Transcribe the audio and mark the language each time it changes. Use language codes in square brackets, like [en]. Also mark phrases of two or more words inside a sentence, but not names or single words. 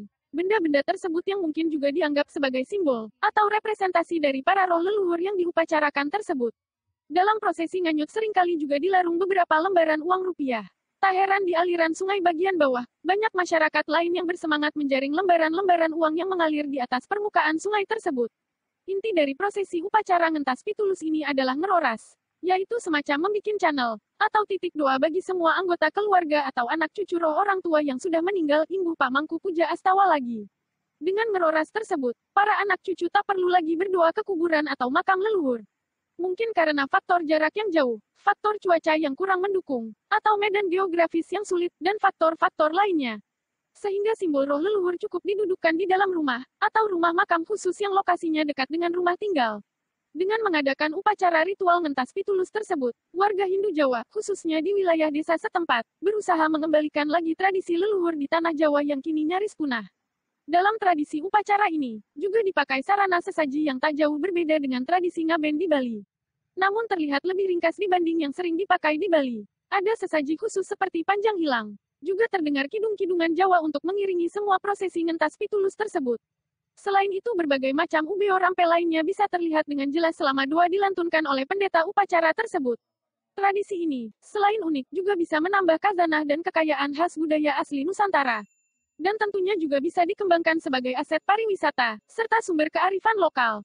[id] Benda-benda tersebut yang mungkin juga dianggap sebagai simbol, atau representasi dari para roh leluhur yang diupacarakan tersebut. Dalam prosesi nganyut seringkali juga dilarung beberapa lembaran uang rupiah. Tak heran di aliran sungai bagian bawah, banyak masyarakat lain yang bersemangat menjaring lembaran-lembaran uang yang mengalir di atas permukaan sungai tersebut. Inti dari prosesi upacara ngentas pitulus ini adalah ngeroras, yaitu semacam membikin channel, atau titik doa bagi semua anggota keluarga atau anak cucu roh orang tua yang sudah meninggal Imbu Pamangku Puja Astawa lagi. Dengan ngeroras tersebut, para anak cucu tak perlu lagi berdoa ke kuburan atau makam leluhur. Mungkin karena faktor jarak yang jauh, faktor cuaca yang kurang mendukung, atau medan geografis yang sulit, dan faktor-faktor lainnya. Sehingga simbol roh leluhur cukup didudukkan di dalam rumah, atau rumah makam khusus yang lokasinya dekat dengan rumah tinggal. Dengan mengadakan upacara ritual ngentas pitulus tersebut, warga Hindu Jawa, khususnya di wilayah desa setempat, berusaha mengembalikan lagi tradisi leluhur di tanah Jawa yang kini nyaris punah. Dalam tradisi upacara ini, juga dipakai sarana sesaji yang tak jauh berbeda dengan tradisi ngaben di Bali. Namun terlihat lebih ringkas dibanding yang sering dipakai di Bali. Ada sesaji khusus seperti panjang hilang. Juga terdengar kidung-kidungan Jawa untuk mengiringi semua prosesi ngentas pitulus tersebut. Selain itu berbagai macam ubeo rampe lainnya bisa terlihat dengan jelas selama doa dilantunkan oleh pendeta upacara tersebut. Tradisi ini, selain unik, juga bisa menambah khazanah dan kekayaan khas budaya asli Nusantara. Dan tentunya juga bisa dikembangkan sebagai aset pariwisata, serta sumber kearifan lokal.